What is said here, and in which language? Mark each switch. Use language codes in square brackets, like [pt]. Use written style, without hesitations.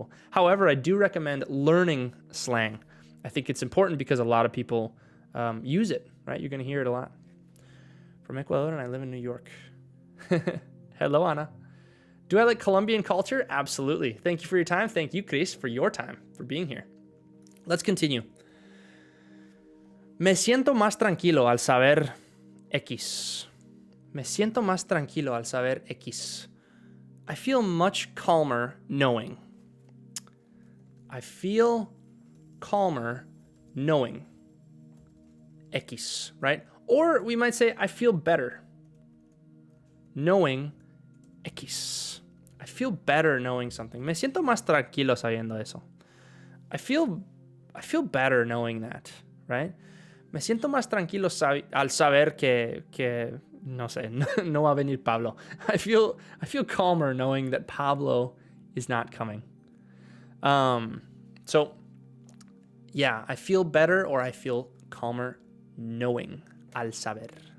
[en] However, I do recommend learning slang. I think it's important because a lot of people use it, right? You're going to hear it a lot. From Ecuador, and I live in New York. Hello, Ana. Do I like Colombian culture? Absolutely. Thank you for your time. Thank you, Chris, for your time, for being here. Let's continue. [es] Me siento más tranquilo al saber X. Me siento más tranquilo al saber X. [en] I feel much calmer knowing. I feel calmer knowing X, right? Or we might say, I feel better knowing X. I feel better knowing something. [es] Me siento más tranquilo sabiendo eso. [en] I feel better knowing that, right? [es] Me siento más tranquilo al saber que no sé, no va a venir Pablo. [en] I feel calmer knowing that Pablo is not coming. So yeah, I feel better or I feel calmer knowing, [es] al saber.